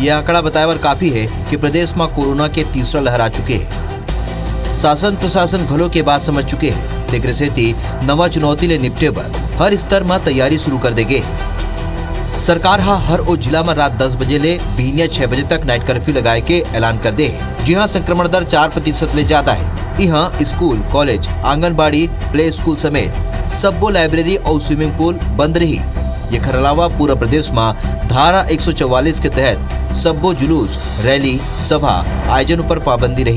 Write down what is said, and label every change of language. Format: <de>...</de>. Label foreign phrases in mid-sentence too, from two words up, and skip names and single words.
<hne>यह आंकड़ा बताए बर काफी है कि प्रदेश में कोरोना के तीसरा लहर आ चुके हैं। शासन प्रशासन घलों के बात समझ चुके हैं। तेकरे सेती नवा चुनौती ले निपटे बर हर स्तर में तैयारी शुरू कर देगे। सरकार हर ओ जिला में रात 10 बजे ले बिहनिया 6 बजे तक</hne> <en>night curfew</en> <hne>लगाए के ऐलान कर दे। जी हाँ, संक्रमण दर 4% ले ज्यादा है। यहाँ स्कूल, कॉलेज, आंगनबाड़ी,</hne> <en>play school</en> <hne>समेत सब्बो लाइब्रेरी और</hne> <en>swimming pool</en> <hne>बंद रही। ये अलावा पूरा प्रदेश में धारा 144 के तहत सब्बो जुलूस, रैली, सभा आयोजन पर पाबंदी रही।</hne>